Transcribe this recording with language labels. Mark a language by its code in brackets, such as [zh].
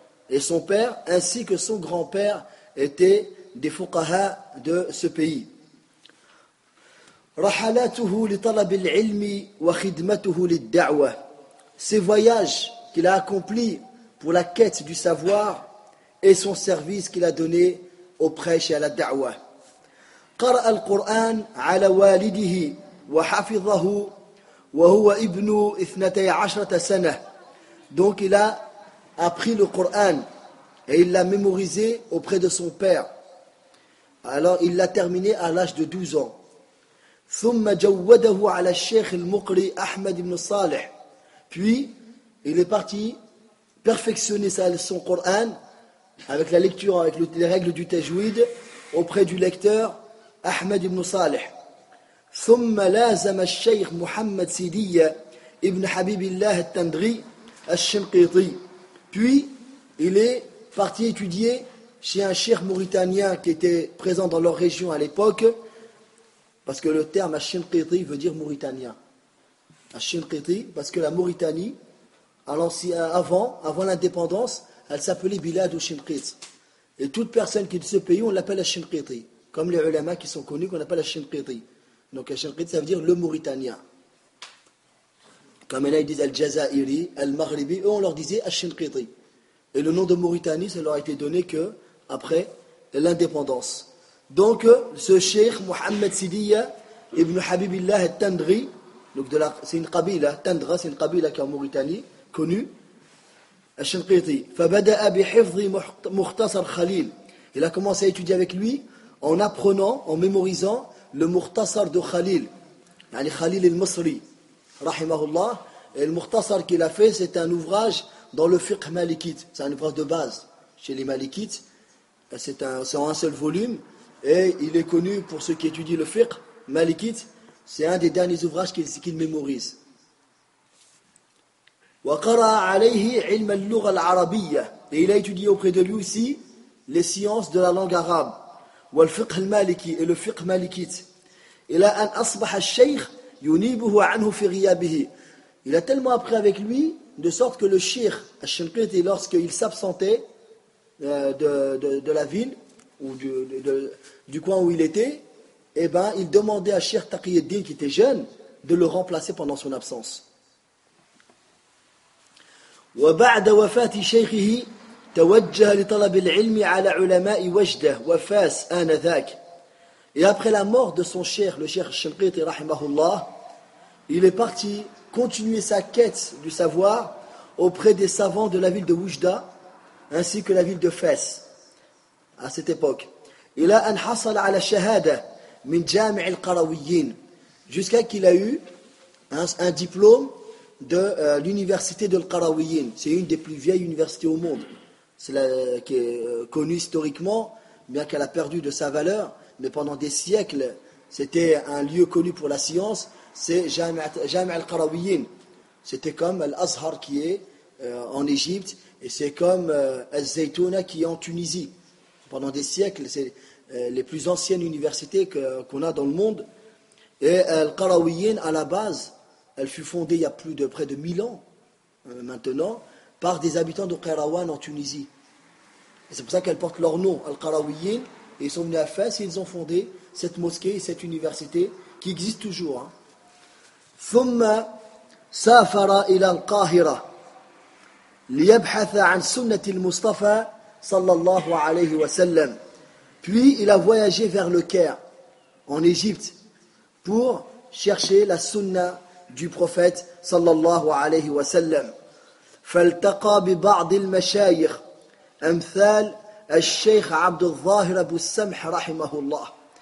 [fr] Et son père ainsi que son grand-père étaient des fuqaha de ce pays. [ar] Rahalatuhu li talab al-'ilm wa khidmatuhu lid-da'wa. [fr] Ses voyages qu'il a accomplis pour la quête du savoir et son service qu'il a donné au prêche et à la da'wa. [ar] قرأ القرآن على والده وحفظه وهو ابن 12 سنة. [fr] Donc il a appris le Coran et il l'a mémorisé auprès de son père. Alors il l'a terminé à l'âge de 12 ans. [ar] ثم جوده على الشيخ المقري أحمد بن صالح. [fr] Puis il est parti perfectionner sa leçon Coran avec la lecture, avec les règles du tajwid auprès du lecteur Ahmed ibn Salih. [ar] ثم لازم الشيخ محمد سيدية ابن حبيب الله التندري الشنقيطي. [fr] Puis il est parti étudier chez un cheikh mauritanien qui était présent dans leur région à l'époque, parce que le terme الشنقيطي veut dire mauritanien. الشنقيطي parce que la Mauritanie avant l'indépendance, elle s'appelait Bilad ou Shinqit. Et toute personne qui est de ce pays, on l'appelle Shinqiti. Comme les ulama qui sont connus, qu'on appelle Shinqiti. Donc Shinqiti, ça veut dire le Mauritanien. Comme là, ils disent Al-Jazairi, Al-Maghribi, eux, on leur disait Shinqiti. Et le nom de Mauritanie, ça leur a été donné qu'après l'indépendance. Donc, ce Cheikh Mohamed Sidiya ibn Habibillah al-Tandri, donc c'est une Kabila, Tandra, c'est une Kabila qui est en Mauritanie, connue. [ar] الشنقيطي فبدا بحفظ مختصر خليل. [fr] Il a commencé à étudier avec lui en apprenant, en mémorisant le مختصر de Khalil, [ar] يعني خليل المصري رحمه الله. [fr] Et le مختصر qu'il a fait, c'est un ouvrage dans le fiqh malikite, c'est un ouvrage de base chez les malikites, c'est un seul volume, et il est connu pour ceux qui étudient le fiqh malikite, c'est un des derniers ouvrages qu'il mémorise. [ar] وقرأ عليه علم اللغة العربية. [fr] Et il a étudié auprès de lui aussi les sciences de la langue arabe. [ar] والفقه المالكي, [fr] et le fiqh malikite. [ar] إلى أن أصبح الشيخ ينيبه عنه في غيابه. [fr] Il a tellement appris avec lui de sorte que le cheikh al-Shinqiti, lorsqu'il s'absentait de la ville ou du coin où il était, il demandait à Cheikh Taqiyuddin, qui était jeune, de le remplacer pendant son absence. [ar] وبعد وفاة شيخه توجه لطلب العلم على علماء وجدة وفاس آنذاك. [fr] Et après la mort de son cheikh, le cheikh Shinqiti rahimahullah, il est parti continuer sa quête du savoir auprès des savants de la ville de Oujda ainsi que la ville de Fès à cette époque. [ar] إلى أن حصل على شهادة من جامع القرويين. [fr] Jusqu'à qu'il a eu un diplôme de l'université de Al-Qarawiyyin. C'est une des plus vieilles universités au monde. C'est la qui est connue historiquement, bien qu'elle a perdu de sa valeur, mais pendant des siècles, c'était un lieu connu pour la science. C'est Jami' Al-Qarawiyyin. C'était comme l'Azhar qui est en Égypte, et c'est comme Al-Zaytouna qui est en Tunisie. Pendant des siècles, c'est les plus anciennes universités qu'on a dans le monde. Et Al-Qarawiyyin, à la base, elle fut fondée il y a plus de près de 1000 ans maintenant, par des habitants de Qarawan en Tunisie. Et c'est pour ça qu'elle porte leur nom, Al-Qarawiyyin, et ils sont venus à Fès et ils ont fondé cette mosquée et cette université qui existe toujours. [ar] ثم سافر إلى القاهرة ليبحث عن سنة المصطفى صلى الله عليه وسلم. [fr] Puis il a voyagé vers le Caire, en Égypte, pour chercher la sunna du prophète [ar] صلى الله عليه وسلم. فالتقى ببعض المشايخ أمثال الشيخ عبد الظاهر أبو السمح رحمه الله.